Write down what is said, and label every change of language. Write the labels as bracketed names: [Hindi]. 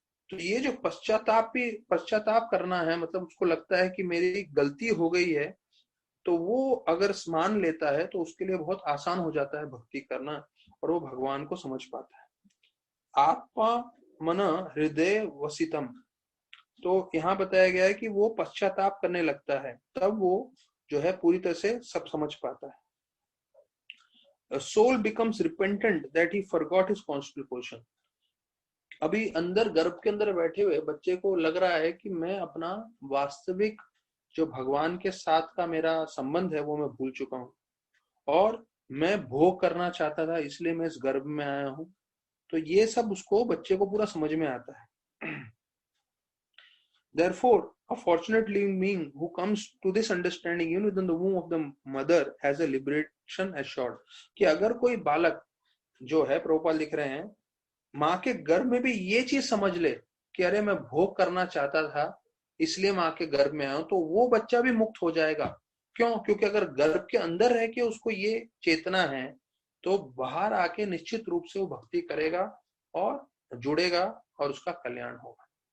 [Hindi] तो ये जो पश्चाताप करना है, मतलब उसको लगता है कि मेरी गलती हो गई है, तो वो अगर मान लेता है तो उसके लिए बहुत आसान हो जाता है भक्ति करना, और वो भगवान को समझ पाता है। आत्मा मन हृदय वसितम, तो यहाँ बताया गया है कि वो पश्चाताप करने लगता है, तब वो जो है पूरी तरह से सब समझ पाता है। [English] A soul becomes repentant that he forgot his constitutional position. [Hindi] अभी अंदर गर्भ के अंदर बैठे हुए बच्चे को लग रहा है कि मैं अपना वास्तविक जो भगवान के साथ का मेरा संबंध है वो मैं भूल चुका हूँ, और मैं भोग करना चाहता था, इसलिए मैं इस गर्भ में आया हूँ। तो ये सब उसको, बच्चे को पूरा समझ में आता है। [English] Therefore, a fortunate living being who comes to this understanding even within the womb of the mother has a liberation assured. [Hindi] कि अगर कोई बालक जो है, प्रभुपाद लिख रहे हैं, माँ के गर्भ में भी ये चीज समझ ले कि अरे मैं भोग करना चाहता था इसलिए माँ के गर्भ में आया हूं, तो वो बच्चा भी मुक्त हो जाएगा। क्यों? क्योंकि अगर गर्भ के अंदर रह के उसको ये चेतना है, तो बाहर आके निश्चित रूप से वो भक्ति करेगा और जुड़ेगा और उसका कल्याण होगा।